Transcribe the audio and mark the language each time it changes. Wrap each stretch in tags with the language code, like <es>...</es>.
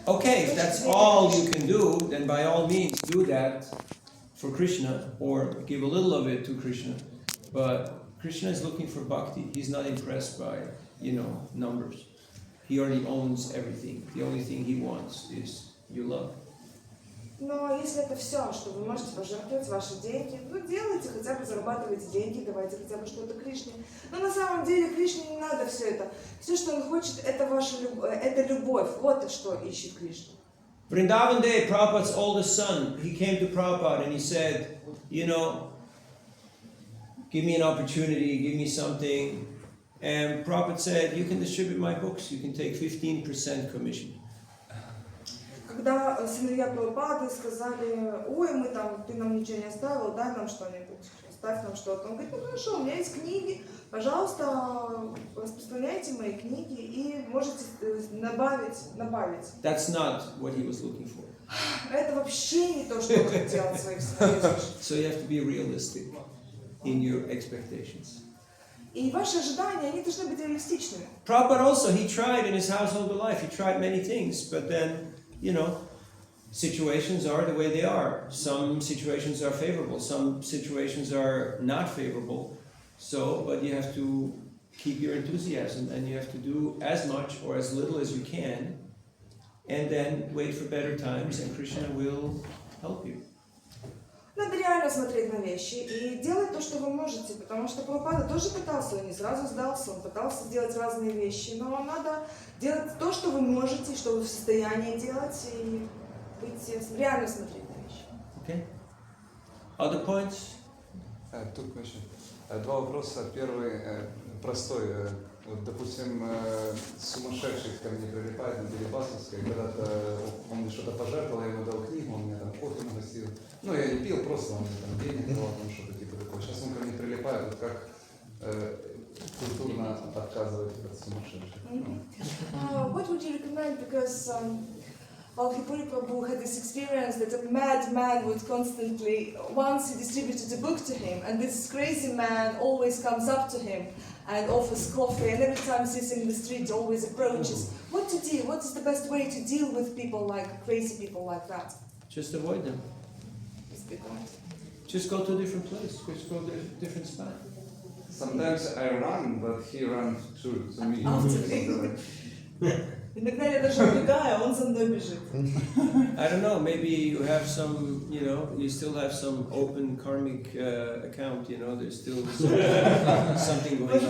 <en>Okay, if that's all you can do, then by all means do that for Krishna, or give a little of it to Krishna. But Krishna is looking for bhakti. He's not impressed by, numbers. He already owns everything. The only thing he wants is your love.</en> <ru>Но если это все, что вы можете пожертвовать ваши деньги, ну делайте, хотя бы зарабатывайте деньги, давайте хотя бы что-то Кришне. Но на самом деле Кришне не надо все это. Все, что он хочет, это ваша это любовь. Вот что ищет Кришна.</ru> <en>Vrindavan Day, Prabhupada's oldest son, he came to Prabhupada and he said, give me an opportunity, give me something. And Prabhupada said, you can distribute my books, you can take 15% commission.</en> <ru>Когда сыновья Прабхупады сказали, ой, ты нам ничего не оставил, дай нам что-нибудь, оставь нам что-то. Он говорит, ну хорошо, у меня есть книги, пожалуйста, распространяйте мои книги и можете добавить.</ru> <en>That's not what he was looking for.</en> <ru>Это вообще не то, что он хотел от своих сыновей.</ru> <en>So you have to be realistic in your expectations.</en> <ru>И ваши ожидания, они должны быть реалистичными.</ru> <en>Prabhupada also, he tried in his household life, he tried many things, but then, situations are the way they are. Some situations are favorable, some situations are not favorable. So, but you have to keep your enthusiasm and you have to do as much or as little as you can, and then wait for better times and Krishna will help you.</en> <ru>Надо реально смотреть на вещи и делать то, что вы можете, потому что Прабхупада тоже пытался, он не сразу сдался, он пытался делать разные вещи, но вам надо делать то, что вы можете, что вы в состоянии делать, и реально смотреть на вещи.</ru> <en>Okay. Other points? Two questions.</en> <ru>Два вопроса. Первый простой. Вот, допустим, сумасшедший ко мне прилипает на Дерибасовской, когда-то он мне что-то пожертвовал, я ему дал книгу, он мне там кофе нагостил. Ну, я не пил, просто он мне там денег давал, там что-то типа такое. Сейчас он ко мне прилипает, вот как культурно отказывать от сумасшедших.</ru> <en>What would you recommend? Because Alhipuri Prabhu had this experience that a mad man would constantly, once he distributed a book to him, and this crazy man always comes up to him and offers coffee, and every time he's in the street always approaches. What to do? What is the best way to deal with people like crazy people like that? Just avoid them. Just go to a different place, just go to a different spot. Sometimes I run, but he runs to me.</en> <ru>Иногда я даже убегаю, а он за мной бежит.</ru> <en>I don't know, maybe you have some, you still have some open karmic account, there's still something going</en>